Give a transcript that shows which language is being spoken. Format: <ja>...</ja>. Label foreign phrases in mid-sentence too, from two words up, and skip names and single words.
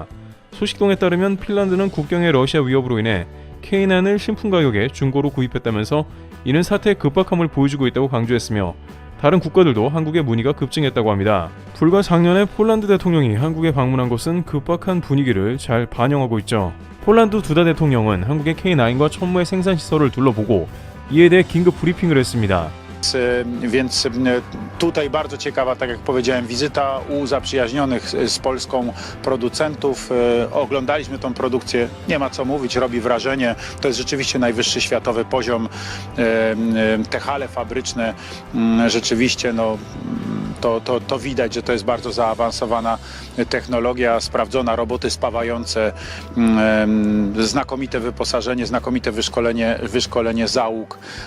<ko>소식통에 따르면 핀란드는 국경의 러시아 위협으로 인해 K9을 신품 가격에 중고로 구입했다면서 이는 사태의 급박함을 보여주고 있다고 강조했으며 다른 국가들도 한국의 문의가 급증했다고 합니다. 불과 작년에 폴란드 대통령이 한국에 방문한 것은 급박한 분위기를 잘 반영하고 있죠. 폴란드 두다 대통령은 한국의 K9과 천무의 생산시설을 둘러보고 이에 대해 긴급 브리핑을 했습니다.</ko> <pl>Więc tutaj bardzo ciekawa, tak jak powiedziałem, wizyta u zaprzyjaźnionych z Polską producentów. Oglądaliśmy tą produkcję, nie ma co mówić, robi wrażenie. To jest rzeczywiście najwyższy światowy poziom. Te hale fabryczne rzeczywiście to widać, że to jest bardzo zaawansowana technologia, sprawdzona, roboty spawające, znakomite wyposażenie, znakomite wyszkolenie załóg.</pl>